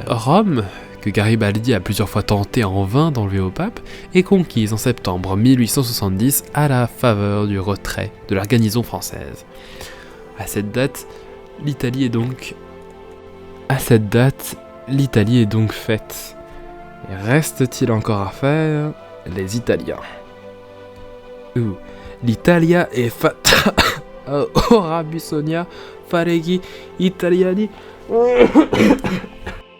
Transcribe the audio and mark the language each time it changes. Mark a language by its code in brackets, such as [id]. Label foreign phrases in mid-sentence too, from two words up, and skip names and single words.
[fr] Rome, que Garibaldi a plusieurs fois tenté en vain d'enlever au pape, est conquise en septembre 1870 à la faveur du retrait de la garnison française. À cette date, l'Italie est donc faite. Et reste-t-il encore à faire les Italiens? [it] L'Italia est fatta. Ora bisogna fare gli italiani.